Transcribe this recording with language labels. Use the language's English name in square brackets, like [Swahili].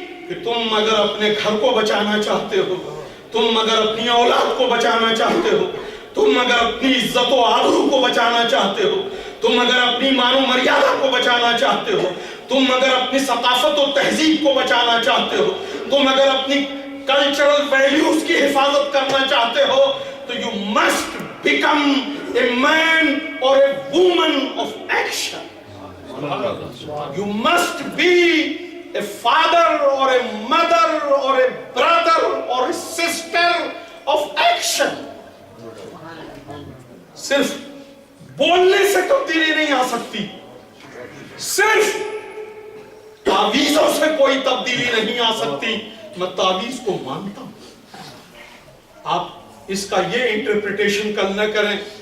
[Urdu] کہ تم اگر اپنے گھر کو بچانا چاہتے ہو، تم اگر اپنی اولاد کو بچانا چاہتے ہو، تم اگر اپنی عزت و آبرو کو بچانا چاہتے ہو، تم اگر اپنی مان و مریادہ کو بچانا چاہتے ہو، تم اگر اپنی ثقافت و تہذیب کو بچانا چاہتے ہو، تم اگر اپنی کلچرل ویلیوز کی حفاظت کرنا چاہتے ہو تو [English] you must become a man or a woman of action. You must be a father or a mother or a brother or a sister of action. [Urdu] صرف بولنے سے تبدیلی نہیں آ سکتی، صرف تعویذوں سے کوئی تبدیلی نہیں آ سکتی. میں تعویذ کو مانتا ہوں، آپ اس کا یہ انٹرپریٹیشن کل نہ کریں